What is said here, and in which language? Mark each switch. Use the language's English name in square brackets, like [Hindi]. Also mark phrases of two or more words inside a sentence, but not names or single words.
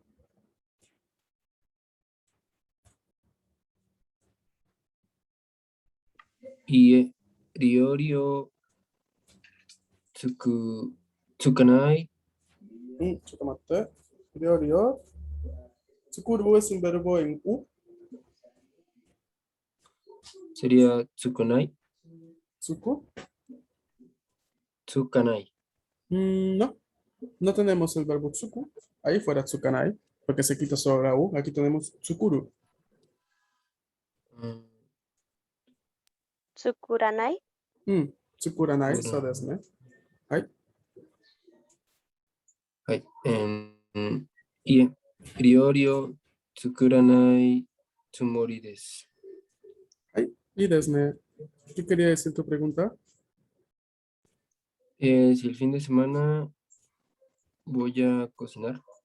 [Japanese] いえ、料理をつかない. ちょっと待って。料理を作る [Spanish] es un verbo en u. Sería tsukunai. Tsuku. Tsukanai. No, no tenemos el verbo tsuku. Ahí fuera tsukanai, porque se quita solo la u. Aquí tenemos tsukuru. Mm, Tsukuranai. Tsukuranai, Tsukura. [Japanese] そうですね。はい。はい。いえ、料理を作らないつもりです。はい。いいですね。 [Spanish] ¿Qué quería decir tu pregunta? Si el fin de semana voy a cocinar.